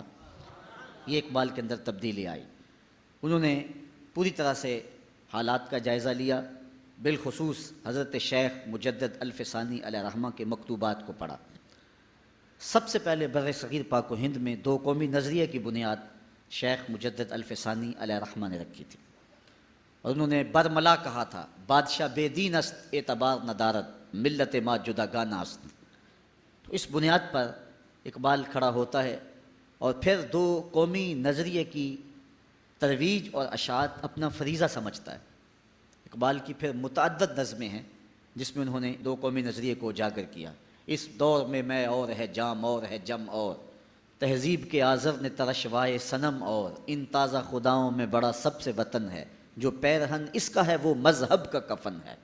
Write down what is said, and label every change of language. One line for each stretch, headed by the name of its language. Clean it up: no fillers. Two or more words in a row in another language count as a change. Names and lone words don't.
Urdu: یہ اقبال کے اندر تبدیلی آئی۔ انہوں نے پوری طرح سے حالات کا جائزہ لیا، بالخصوص حضرت شیخ مجدد الفسانی علیہ رحمہ کے مکتوبات کو پڑھا۔ سب سے پہلے بر صغیر پاک و ہند میں دو قومی نظریے کی بنیاد شیخ مجدد الفسانی علیہ رحمہ نے رکھی تھی، اور انہوں نے برملا کہا تھا
Persian: بادشاہ بے دین است اعتبار ندارت، ملت ما جدا گانا است۔
Urdu: تو اس بنیاد پر اقبال کھڑا ہوتا ہے اور پھر دو قومی نظریے کی ترویج اور اشاعت اپنا فریضہ سمجھتا ہے۔ اقبال کی پھر متعدد نظمیں ہیں جس میں انہوں نے دو قومی نظریے کو اجاگر کیا۔ اس دور میں اور ہے جام اور ہے جم اور، تہذیب کے آزر نے ترشوائے صنم اور، ان تازہ خداؤں میں بڑا سب سے وطن ہے، جو پیرہن اس کا ہے وہ مذہب کا کفن ہے۔